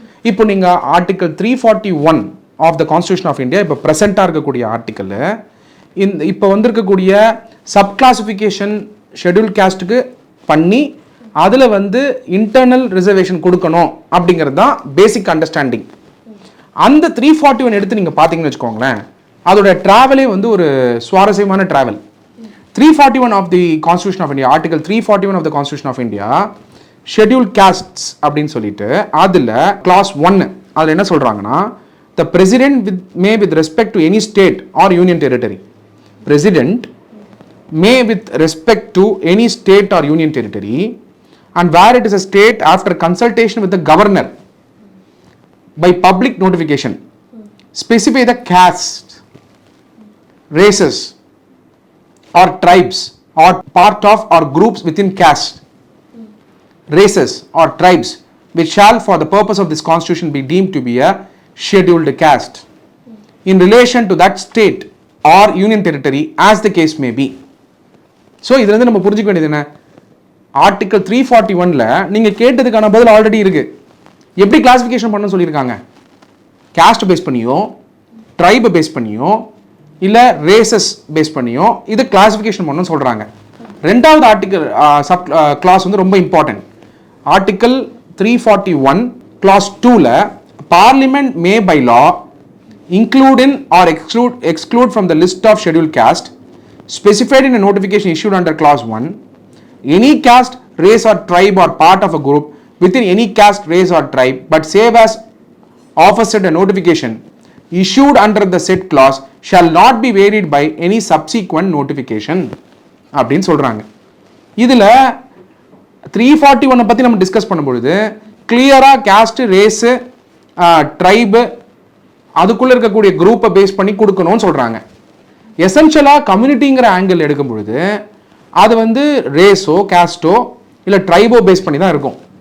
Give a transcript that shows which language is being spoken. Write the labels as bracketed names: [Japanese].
[Tamil] இப்போ நீங்கள் article 341 of the constitution of India, இப்போ ப்ரெசென்ட்டாக இருக்கக்கூடிய ஆர்டிக்கல், இப்போ வந்திருக்கக்கூடிய சப் கிளாஸிஃபிகேஷன் ஷெட்யூல் காஸ்ட்டுக்கு பண்ணி அதில் வந்து இன்டர்னல் ரிசர்வேஷன் கொடுக்கணும் அப்படிங்கிறது தான் பேசிக் அண்டர்ஸ்டாண்டிங். அந்த 341 எடுத்து நீங்கள் பார்த்தீங்கன்னு வச்சுக்கோங்களேன், அதோட ட்ராவலே வந்து ஒரு சுவாரஸ்யமான travel. [English] 341 of the constitution of India, article 341 of the constitution of India schedule castes [Tamil] அப்படின்னு சொல்லிட்டு அதில் கிளாஸ் 1 அதில் என்ன சொல்கிறாங்கன்னா, [English] the president may with respect to any state or union territory, president may with respect to any state or union territory and where it is a state after consultation with the governor by public notification specify the caste, races or tribes or part of or groups within caste, races or tribes which shall for the purpose of this constitution be deemed to be a scheduled caste in relation to that state or union territory as the case may be. [Tamil] So இதுல இருந்து நம்ம புரிஞ்சுக்க வேண்டியது என்ன, article 341ல நீங்க கேட்டதுக்கான பதில் already இருக்கு. எப்படி கிளாசிஃபிகேஷன் பண்ண சொல்லியிருக்காங்க, காஸ்ட் பேஸ் பண்ணியோ ட்ரைபை பேஸ் பண்ணியோ இல்லை ரேசஸ் பேஸ் பண்ணியோ இது கிளாசிஃபிகேஷன் பண்ணணும்னு சொல்கிறாங்க. ரெண்டாவது ஆர்டிகல் சப் கிளாஸ் வந்து ரொம்ப important. [English] article 341 clause 2ல parliament may by law include in or exclude from the list of scheduled caste specified in a notification issued under clause 1 any caste, race or tribe or part of a group within any caste, race or tribe but save as offered a notification issued under the said clause shall not be varied by any subsequent notification [Tamil] அப்படின்னு சொல்றாங்க. இதுல 341 பத்தி நம்ம discuss பண்ணும்பொழுது கிளியரா cost, race, tribe அதுக்குள்ள இருக்கக்கூடிய குரூப்பை பேஸ் பண்ணி கொடுக்கணும்னு சொல்றாங்க. எசென்ஷியலாக கம்யூனிட்டிங்கிற ஆங்கிள் எடுக்கும் பொழுது அது வந்து ரேஸோ காஸ்டோ இல்லை ட்ரைபோ பேஸ் பண்ணி தான் இருக்கும்.